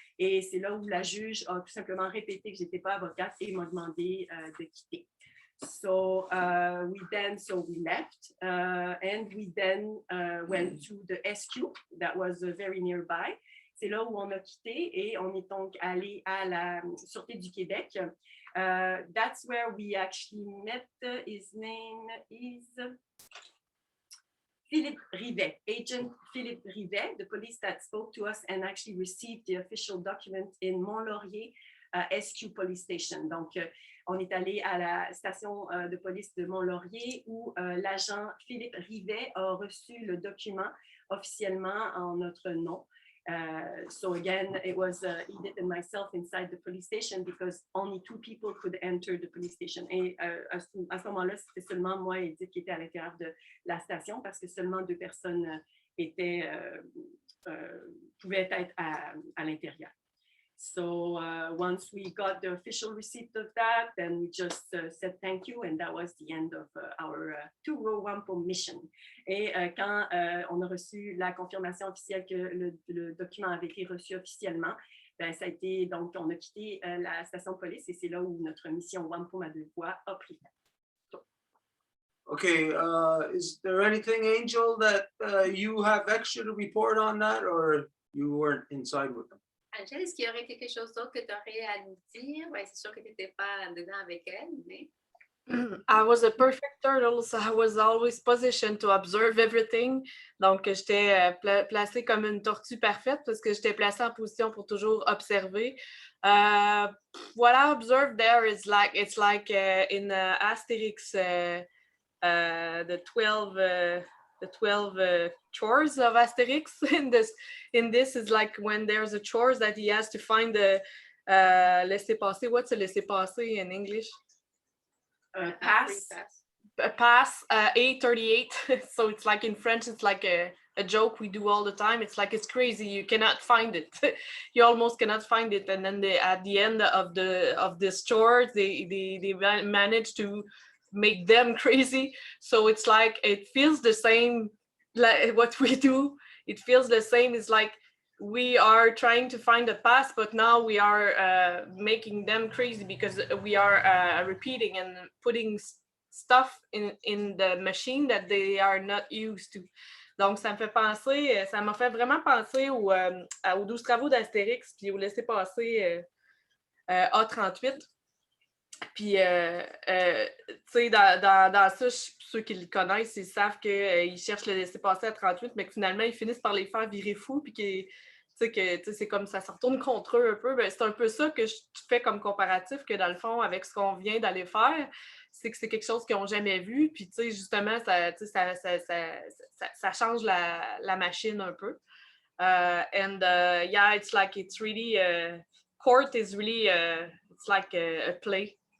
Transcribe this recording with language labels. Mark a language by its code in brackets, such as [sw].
[fr] Et c'est là où la juge a tout simplement répété que je n'étais pas avocate et m'a demandé de quitter. [en] So we left and we then went to the SQ that was very nearby. [fr] C'est là où on a quitté et on est donc allé à la Sûreté du Québec. [en] That's where we actually met. His name is Philippe Rivet, Agent Philippe Rivet, the police that spoke to us and actually received the official document in Mont-Laurier SQ Police Station. [fr] Donc, on est allé à la station de police de Mont-Laurier où l'agent Philippe Rivet a reçu le document officiellement en notre nom. [en] So again, it was Edith and myself inside the police station because only two people could enter the police station. [fr] Et à ce moment-là, c'était seulement moi et Edith qui étaient à l'intérieur de la station parce que seulement deux personnes pouvaient être à l'intérieur. [en] So once we got the official receipt of that, then we just said thank you, and that was the end of our two-row Wampum mission. [fr] Et quand on a reçu la confirmation officielle que le document avait été reçu officiellement, ça a été, donc on a quitté la station de police et c'est là où notre mission Wampum à deux voix a pris fin. [en] Okay, is there anything, Angel, that you have extra to report on that, or you weren't inside with them? [fr] Angèle, est-ce qu'il y aurait quelque chose d'autre que tu aurais à nous dire? C'est sûr que tu n'étais pas dedans avec elle, mais... [en] I was a perfect turtle, so I was always positioned to observe everything. [fr] Donc, j'étais placée comme une tortue parfaite parce que j'étais placée en position pour toujours observer. [en] What I observed there is like, it's like in Asterix, the 12 chores of Asterix. In this is like when there's a chores that he has to find the laissez-passer. What's a laissez-passer in English? Pass. Pass 838. So it's like in French, it's like a joke we do all the time. It's like, it's crazy. You cannot find it. You almost cannot find it. And then at the end of this chore, they manage to make them crazy. So it's like, it feels the same like what we do. It feels the same. It's like we are trying to find a pass, but now we are making them crazy because we are repeating and putting stuff in the machine that they are not used to. [fr] Donc, ça m'a fait vraiment penser aux 12 travaux d'Astérix puis au laissez-passer A38. Puis, tu sais, dans ça, ceux qui le connaissent, ils savent qu'ils cherchent le laisser-passer à 38, mais que finalement, ils finissent par les faire virer fous, puis que c'est comme ça se retourne contre eux un peu. Ben, c'est un peu ça que je fais comme comparatif, que dans le fond, avec ce qu'on vient d'aller faire, c'est que c'est quelque chose qu'ils n'ont jamais vu, puis tu sais, justement, ça change la machine un peu. [en] Yeah, it's like it's really court is really it's like a play.